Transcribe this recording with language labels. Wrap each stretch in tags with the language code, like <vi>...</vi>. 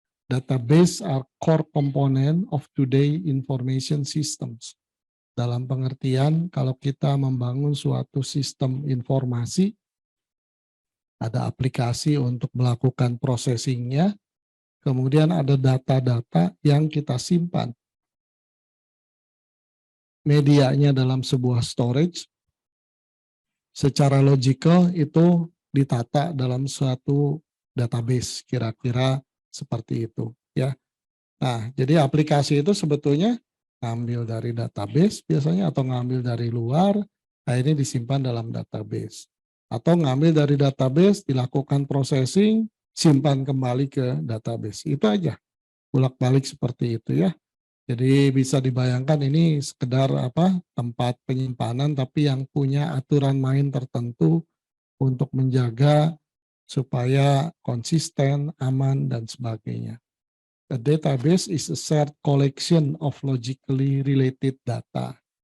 <en>Database are core component of today information systems.</en> <id>Dalam pengertian kalau kita membangun suatu sistem informasi, ada aplikasi untuk melakukan processingnya, kemudian ada data-data yang kita simpan. Medianya dalam sebuah storage, secara logical itu ditata dalam suatu database, kira-kira seperti itu ya. Nah, jadi aplikasi itu sebetulnya ngambil dari database biasanya, atau ngambil dari luar, nah ini disimpan dalam database. Atau ngambil dari database, dilakukan processing, simpan kembali ke database. Itu aja, bolak-balik seperti itu ya. Jadi bisa dibayangkan ini sekedar tempat penyimpanan, tapi yang punya aturan main tertentu untuk menjaga supaya konsisten, aman, dan sebagainya.</id> <en>A database is a shared collection of logically related data.</en>